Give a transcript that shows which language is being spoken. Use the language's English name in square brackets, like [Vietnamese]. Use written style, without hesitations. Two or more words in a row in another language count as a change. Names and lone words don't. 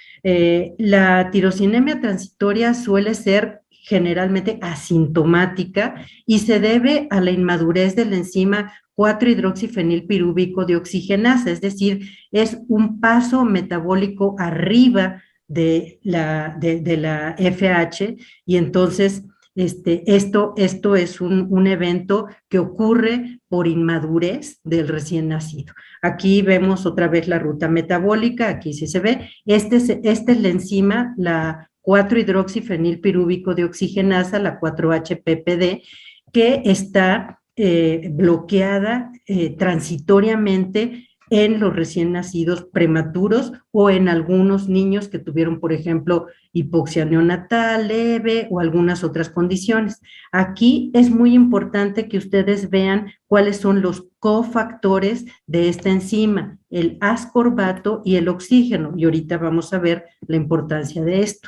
[Spanish] La tirosinemia transitoria suele ser generalmente asintomática y se debe a la inmadurez de la enzima 4-hidroxifenilpirúvico deoxigenasa, es decir, es un paso metabólico arriba de la FH, y entonces esto es un evento que ocurre por inmadurez del recién nacido. Aquí vemos otra vez la ruta metabólica, aquí sí se ve, esta es la enzima, la 4-hidroxifenilpirúvico deoxigenasa, la 4-HPPD, que está bloqueada transitoriamente en los recién nacidos prematuros o en algunos niños que tuvieron, por ejemplo, hipoxia neonatal leve o algunas otras condiciones. Aquí es muy importante que ustedes vean cuáles son los cofactores de esta enzima, el ascorbato y el oxígeno, y ahorita vamos a ver la importancia de esto.